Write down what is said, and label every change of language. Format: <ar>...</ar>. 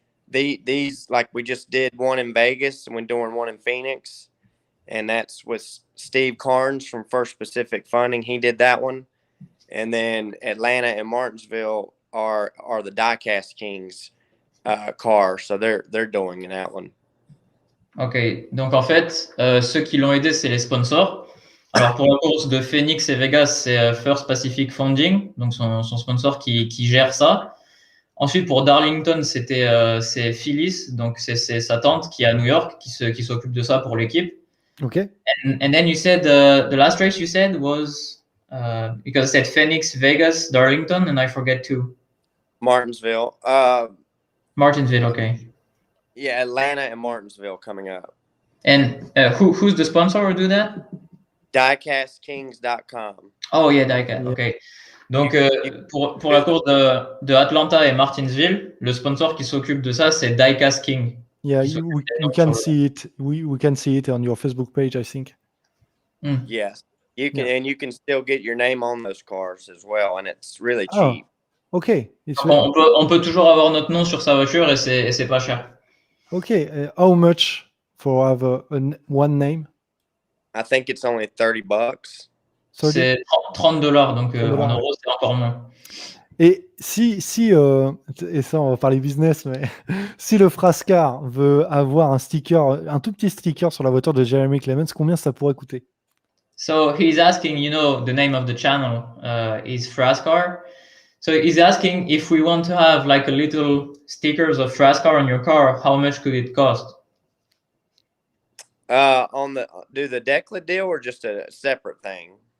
<en>But these, like, we just did one in Vegas, and we're doing one in Phoenix, and that's with Steve Carnes from First Pacific Funding. He did that one, and then Atlanta and Martinsville are the Diecast Kings car, so they're doing that one.</en> <fr>Ok, donc en fait, ceux qui l'ont aidé, c'est les sponsors. Alors pour la course de Phoenix et Vegas, c'est First Pacific Funding, donc son sponsor qui gère ça. Ensuite, pour Darlington, c'est Phyllis, donc c'est sa tante qui est à New York, qui s'occupe de ça pour l'équipe.</fr> <en>Okay. And then you said the last race you said was because I said Phoenix, Vegas, Darlington, and I forget two. Martinsville. Martinsville, okay. Yeah, Atlanta and Martinsville coming up. And who's the sponsor who do that? Diecastkings.com. Oh yeah, Diecast, Yeah. ok.</en> <fr>Donc pour la course de Atlanta et Martinsville, le sponsor qui s'occupe de ça, c'est Diecast King.</fr> <en>Yeah, we can see it. We can see it on your Facebook page, I think. Yes, you can, and you can still get your name on those cars as well, and it's really cheap. Okay.</en> <fr>On peut toujours avoir notre nom sur sa voiture et c'est pas cher.</fr> <en>Okay. How much for have one name? I think it's only $30.</en> <fr>C'est $30, donc en euros, c'est encore moins. Et si et ça, on va parler business, mais si le Frascar veut avoir un sticker, un tout petit sticker sur la voiture de Jeremy Clements, combien ça pourrait coûter?</fr> <en>So he's asking, the name of the channel is Frascar. So he's asking if we want to have like a little stickers of Frascar on your car, how much could it cost? Do the Decla deal or just a separate thing?</en>